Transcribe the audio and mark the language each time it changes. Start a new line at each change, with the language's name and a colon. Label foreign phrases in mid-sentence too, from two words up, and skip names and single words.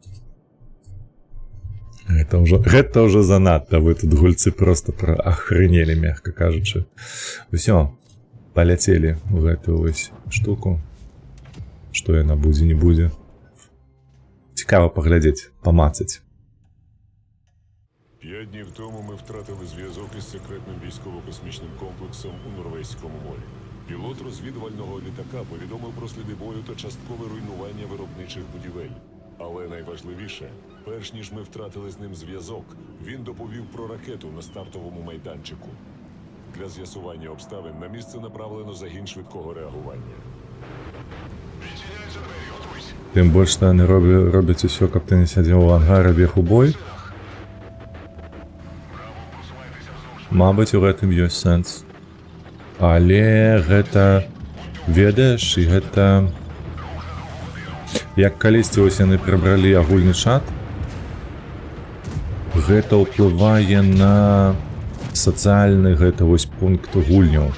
Belarusian: Гэта ўжо занадта, вы тут гульцы проста ахрынелі, мягка кажучы. Усё, паляцелі ў гэтую вось штуку. Што яна будзе, не будзе. Цікава паглядзець, памацаць.
Ukrainian: 5 днів тому ми втратили зв'язок із секретним військово-космічним комплексом у Норвезькому морі. Пілот розвідувального літака повідомив про сліди бою та часткове руйнування виробничих будівель. Але найважливіше, перш ніж ми втратили з ним зв'язок, він доповів про ракету на стартовому майданчику. Для з'ясування обставин на місце направлено загін швидкого реагування.
Belarusian: Тим больш яны робяць усё, каб ты не сядзеў у ангарі, бег у бой. Мабыць, у гэтым ёсць сэнс. Але гэта, ведаеш, і гэта... Як калісьці вось яны прыбралі агульны чат, гэта ўплывае на сацыяльны гэта вось пункт гульняў.